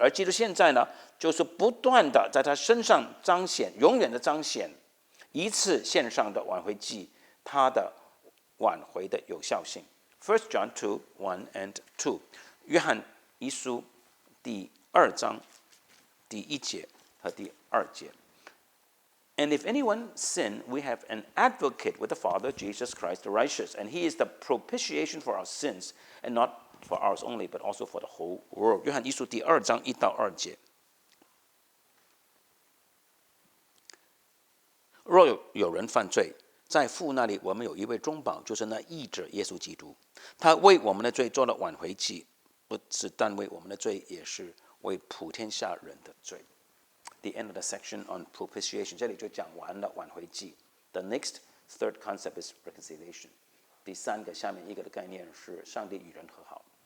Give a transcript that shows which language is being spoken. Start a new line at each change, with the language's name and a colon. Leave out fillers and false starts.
Chinese: 而基督现在呢，就是不断的在他身上彰显，永远的彰显一次献上的挽回祭，他的挽回的有效性。
English: 1 John 2, 1 and 2，
Chinese: 约翰一书第2章第1节和第2节。
English: And if anyone sin, we have an advocate with the Father, Jesus Christ the righteous. And he is the propitiation for our sins, and not for ours only, but also for the whole world.
Chinese: 约翰一书第2章1到2节。若有人犯罪，在父那里我们有一位中保，就是那义者耶稣基督。他为我们的罪做了挽回祭，不是但为我们的罪，也是为普天下人的罪。
English: The end of the section on propitiation，
Chinese: 这里就讲完了挽回祭。
English: The next third concept is reconciliation。
Chinese: 第3个，下面一个的概念是上帝与人和好。